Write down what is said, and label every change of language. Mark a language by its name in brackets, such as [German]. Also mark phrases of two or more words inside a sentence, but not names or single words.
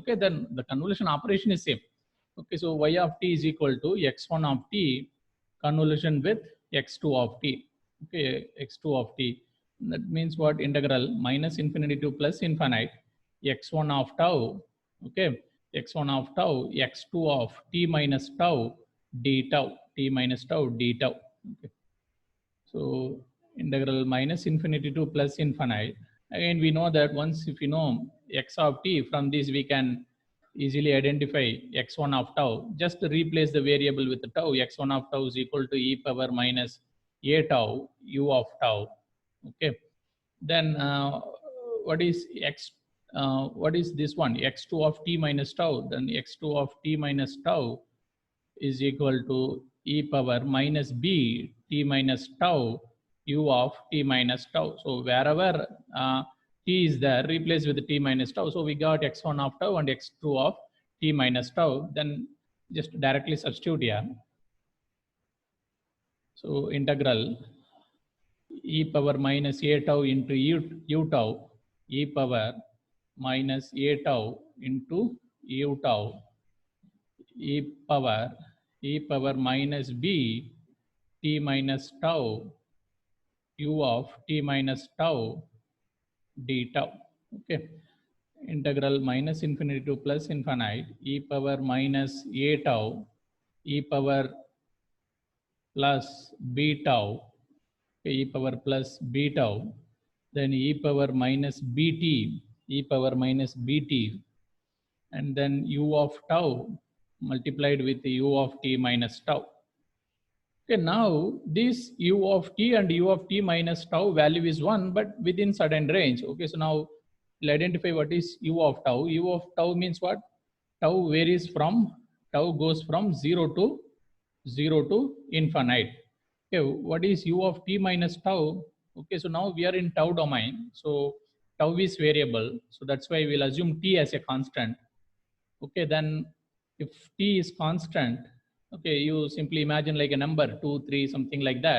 [English] Okay, then the convolution operation is same. Okay, so y of t is equal to x1 of t convolution with x2 of t. Okay, x2 of t. That means what? Integral minus infinity to plus infinite x1 of tau. Okay, x1 of tau, x2 of t minus tau d tau, t minus tau d tau. Okay. So integral minus infinity to plus infinite. Again, we know that once if you know x of t, from this we can easily identify x1 of tau. Just replace the variable with the tau. X1 of tau is equal to e power minus a tau u of tau. Okay. Then what is x? What is this one? X2 of t minus tau. Then x2 of t minus tau is equal to e power minus b t minus tau u of t minus tau. So wherever t is there, replace with t minus tau. So we got x1 of tau and x2 of t minus tau. Then just directly substitute here. So integral e power minus a tau into u tau, e power minus a tau into u tau, e power minus b t minus tau u of t minus tau d tau. Okay, integral minus infinity to plus infinite e power minus a tau e power plus b tau, okay, e power plus b tau, then e power minus bt, e power minus bt, and then u of tau multiplied with u of t minus tau. Okay, now this u of t and u of t minus tau value is 1, but within certain range. Okay, so now we'll identify what is u of tau. U of tau means what? Tau varies from, tau goes from 0 to infinite. Okay, what is u of t minus tau? Okay, so now we are in tau domain. So tau is variable. So that's why we'll assume t as a constant. Okay, then if t is constant, okay, you simply imagine like a number 2, 3, something like that.